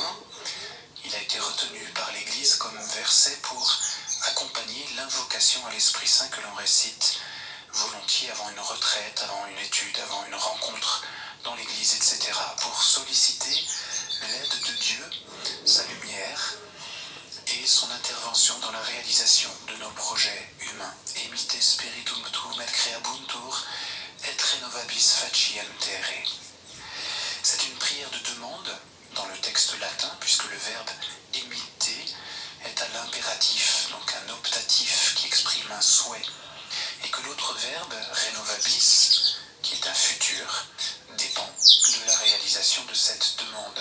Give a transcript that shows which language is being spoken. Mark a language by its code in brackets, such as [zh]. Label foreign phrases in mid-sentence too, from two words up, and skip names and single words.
[fr] Il a été retenu par l'Église comme verset pour accompagner l'invocation à l'Esprit Saint que l'on récite volontiers avant une retraite, avant une étude, avant une rencontre dans l'Église, etc. pour solliciter l'aide de Dieu, sa lumière et son intervention dans la réalisation de nos projets humains. [la] Emite spiritum tuum et creabuntur et renovabis faciam terrae. [fr] C'est une prière de demande dans le texte latin, puisque le verbe émiter est à l'impératif, donc un optatif qui exprime un souhait, et que l'autre verbe, renovabis, qui est un futur, dépend de la réalisation de cette demande.